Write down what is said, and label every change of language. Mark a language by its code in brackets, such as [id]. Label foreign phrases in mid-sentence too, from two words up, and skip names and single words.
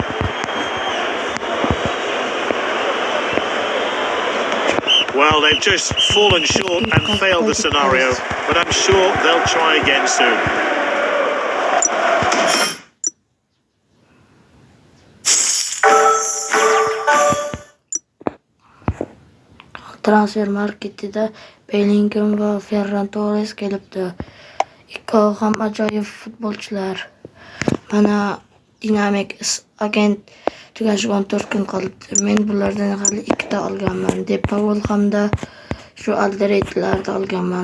[en] Well, they've just fallen short and failed the scenario, but I'm sure they'll try again soon. [uz] Transfer marketida Bellingham va Ferran Torres kelibdi. Ikkovi ham ajoyib futbolchilar. Mana dinamik agent tugashiga 14 kun qolibdi. Men bulardan hali 2 ta olganman. De Paul hamda shu Aldereytlarni olganman.